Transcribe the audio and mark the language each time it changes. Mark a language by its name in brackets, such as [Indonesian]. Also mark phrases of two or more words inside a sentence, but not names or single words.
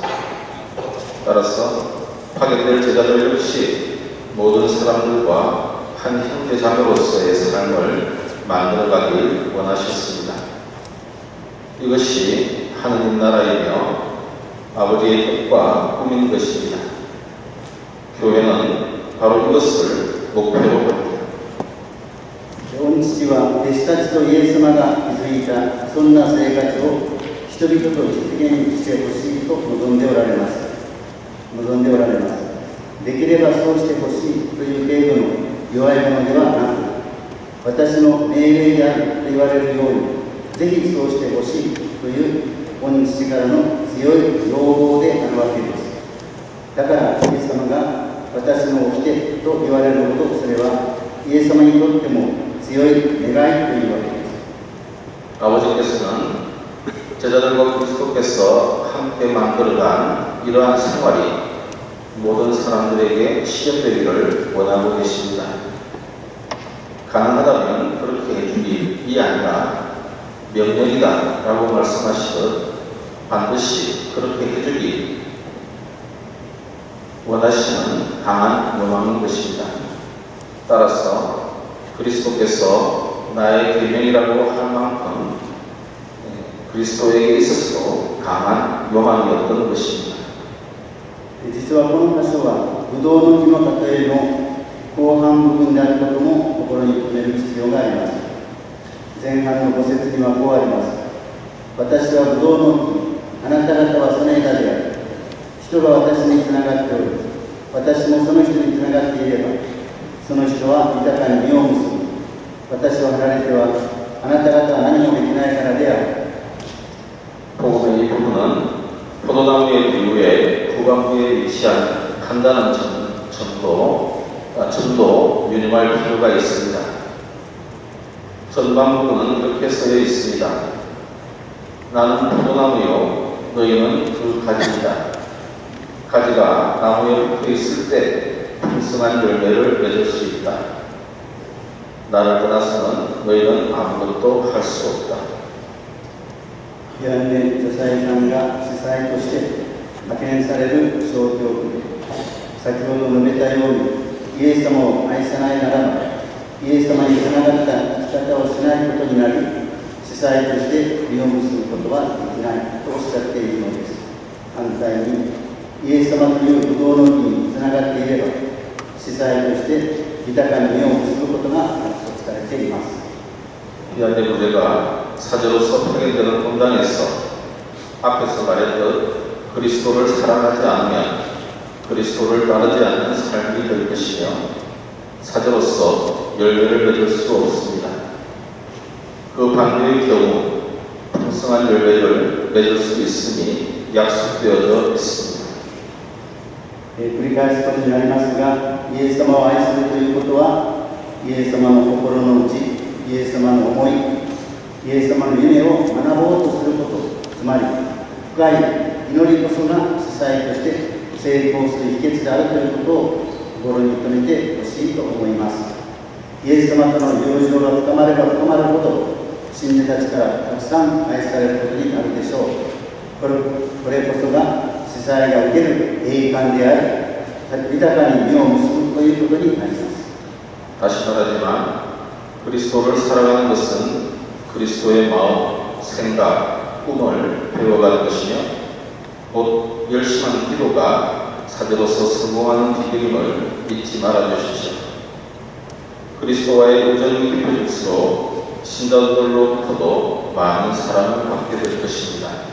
[Korean] 따라서 파견될 제자들 역시 모든 사람들과 한 형제자매로서의 삶을 만들어가길 원하셨습니다. 이것이 하느님 나라이며 아버지의 뜻과 꿈인 것입니다. 교회는 바로 이것을 목표로 합니다. [Japanese] 御父は弟子たちとイエス様が築いたそんな生活を人々と実現してほしいと望んでおられます。できればそうしてほしいという程度の弱いものではなく、私の命令であると言われるように、ぜひそうしてほしいという御父からの強い要望であるわけです。だからイエス様が私の掟と言われるほど、それはイエス様にとっても強い願いというわけです。 [Korean] 아버지께서는 제자들과 그리스도께서 함께 만들어간 이러한 생활이 모든 사람들에게 실현되기를 원하고 계십니다. 가능하다면 그렇게 해주기 아니라 명령이다 라고 말씀하시듯 반드시 그렇게 해주기 원하시는 강한 요망인 것입니다. 따라서 그리스도께서 나의 계명이라고 할 만큼 그리스도에게 있어서도 강한 요망이었던 것입니다. [Japanese] 実はこの箇所はブドウの木の例えの後半部分であることも心に留める必要があります。前半の5節にはこうあります。私はブドウの木、あなた方はその枝である。人が私につながっておる。私もその人につながっていれば、その人は豊かに実を結ぶ。私を離れてはあなた方は何もできないからである。 [Korean] 복음의 이 부분은 포도나무의 비유에 후반부에 위치한 간단한 점도 유념할 필요가 있습니다. 전반 부분은 이렇게 쓰여 있습니다. 나는 포도나무요, 너희는 그 가지이다. 가지가 나무에 붙어 있을 때 풍성한 열매를 맺을 수 있다. 나를 떠나서는 너희는 아무것도 할 수 없다. [Japanese] ヤンネ・ジョサイさんが司祭として派遣される小教区で、先ほど述べたようにイエス様を愛さないならば、イエス様につながった生き方をしないことになり、司祭として実を結ぶことはできないとおっしゃっているのです。反対に、イエス様というブドウの木につながっていれば、司祭として豊かに実を結ぶことが約束されています。 [Korean] 디아데 부제가 사제로서 파견되는 본당에서 앞에서 말했듯 그리스도를 사랑하지 않으면 그리스도를 따르지 않는 삶이 될 것이며 사제로서 열매를 맺을 수 없습니다. 그 반대의 경우 풍성한 열매를 맺을 수 있음이 약속되어져 있습니다. [Japanese] 繰り返すことになりますが、イエス様を愛するということは、イエス様の心の内、イエス様の思い、イエス様の夢を学ぼうとすること、つまり深い祈りこそが司祭として成功する秘訣であるということを心に留めてほしいと思います。イエス様との友情が深まれば深まるほど、信者たちからたくさん愛されることになるでしょう。これこそが司祭が受ける栄冠であり、豊かに実を結ぶということになります。 [Korean] 다시 말하지만 그리스도를 살아가는 것은 그리스도의 마음, 생각, 꿈을 배워가는 것이며 곧 열심한 기도가 사제로서 성공하는 비결임을 잊지 말아 주십시오. 그리스도와의 우정이 깊어질수록 신자들로부터도 많은 사랑을 받게 될 것입니다.